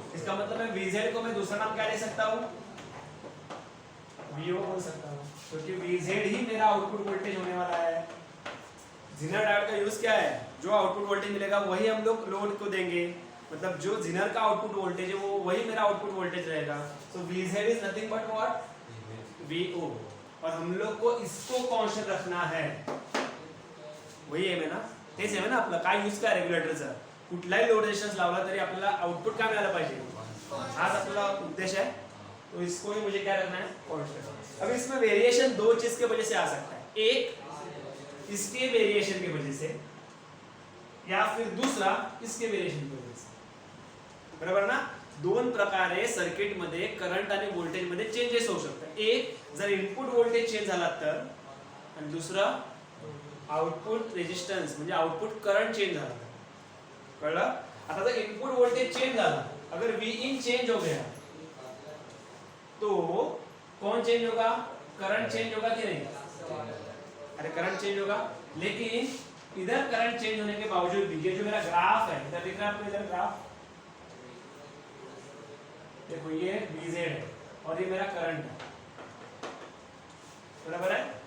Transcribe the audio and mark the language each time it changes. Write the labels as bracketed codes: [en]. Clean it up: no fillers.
[hi] इसका मतलब मैं Vz को मैं दूसरा नाम क्या ले सकता हूँ? Vo बोल सकता हूँ, क्योंकि Vz ही मेरा आउटपुट वोल्टेज होने वाला है। जिनर डायोड का यूज क्या है? जो आउटपुट वोल्टेज मिलेगा वही हम लोग लोड को देंगे, मतलब जो जिनर का आउटपुट वोल्टेज है वो वही मेरा आउटपुट वोल्टेज रहेगा। [en] So Vz is nothing but what? Vo। [hi] और हम लोग को इसको कांस्टेंट रखना है, [mr] वही आहे ना, तेच आहे ना आपलं काय यूज काय रेग्युलेटरचा, कुठलाही लोड रेजिस्टन्स लावला तरी आपल्याला आउटपुट काय मिळालं पाहिजे, हाच आपला उद्देश है। [hi] तो इसको ही मुझे क्या रखना है? कांस्टेंट। अब इसमें वेरिएशन दो चीज के वजह से आ सकता है, एक इसके वेरिएशन की वजह से या फिर दूसरा इसके वेरिएशन की वजह से, [mr] बरोबर ना? दोन प्रकारे सर्किट मध्ये करंट आणि व्होल्टेज मध्ये चेंजेस होऊ शकतात। एक जर इनपुट व्होल्टेज चेंज झाला तर, आणि दुसरं आउटपुट रेजिस्टेंस म्हणजे आउटपुट करंट चेंज झाला, कळलं? आता जर इनपुट वोल्टेज चेंज झाला, [hi] अगर Vin चेंज हो गया तो कौन चेंज होगा? करंट चेंज होगा कि नहीं? अरे करंट चेंज होगा, लेकिन इधर करंट चेंज होने के बावजूद भी ये जो मेरा ग्राफ है, इधर दिख रहा है आपको, इधर ग्राफ देखो, ये Vz है और ये मेरा करंट है, बराबर है?